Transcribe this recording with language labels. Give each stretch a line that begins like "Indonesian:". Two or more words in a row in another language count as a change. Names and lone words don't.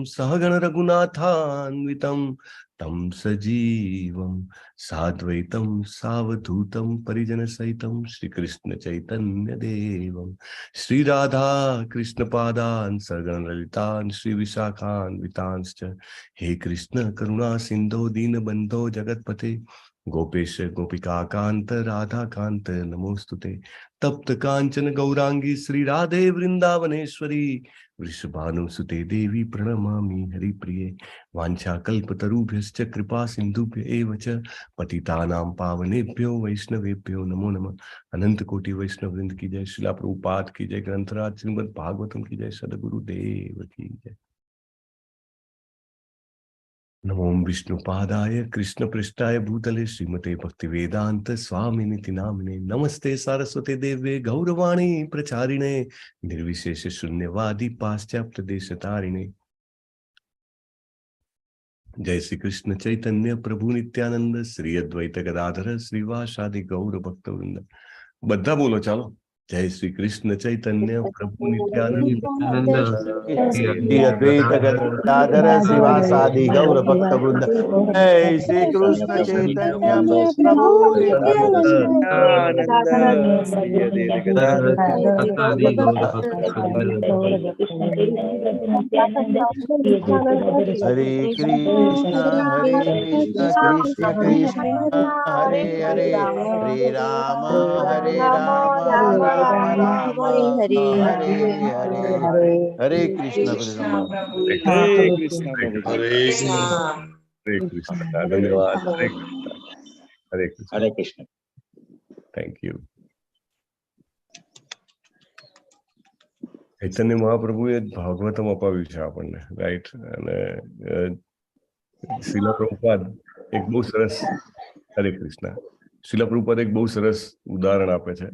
Sanskrit: सहगण रघुनाथान्वितम तम सजीवम साद्वैतम सावधूतम परिजन सहितम श्री कृष्ण चैतन्य देवम श्री राधा कृष्ण पादान सगण ललितान श्री विशाखान वितांश्च हे कृष्ण करुणा सिंधो दीनबंधो जगतपते गोपेश गोपिका कांत राधा कांत नमोस्तुते. तप्त कांचन गौरांगी श्री राधे वृंदावनेश्वरी वृषभानुसुते देवी प्रणमामि हरिप्रिये. वाञ्छाकल्पतरुभ्यश्च कृपा सिन्धुभ्य एव च पतितानां पावनेभ्यो वैष्णवेभ्यो नमो नमः.
Hindi: अनंत कोटि वैष्णव वृंद की जय. शिला प्रभुपाद की जय. ग्रंथराज श्रीमद् भागवतम की जय. सद्गुरुदेव की जय.
Sanskrit: नमो विष्णुपादाय कृष्णपृष्ठाय भूतले श्रीमते भक्तिवेदांत स्वामिनिति नामिने. नमस्ते सारस्वते देवे गौरवाणी प्रचारिणे निर्विशेष शून्यवादी पाश्चात्य देशतारिणे. जय श्री कृष्ण चैतन्य प्रभु नित्यानंद श्री अद्वैत गदाधर श्रीवासादि गौर भक्तवृंद.
Gujarati: બધા બોલો, ચાલો.
Sanskrit: जय श्री कृष्ण चैतन्य प्रभु नित्यानंद श्री अद्वैत गदाधर श्रीवासादि गौर भक्त वृंद. जय श्री कृष्ण चैतन्य प्रभु हरे कृष्ण कृष्ण कृष्ण हरे हरे हरे राम राम राम हरे हरे. हरे कृष्ण कृष्ण हरे कृष्ण. धन्यवाद. हरे कृष्ण. हरे कृष्ण.
English: thank you.
Gujarati: ચૈતન્ય મહાપ્રભુએ ભાગવતમ અપાવ્યું છે આપણને, રાઈટ. અને શીલા પ્રભુપાદ એક બહુ સરસ,
Sanskrit: हरे कृष्ण,
Gujarati: શીલા પ્રભુપાદ એક બહુ સરસ ઉદાહરણ આપે છે.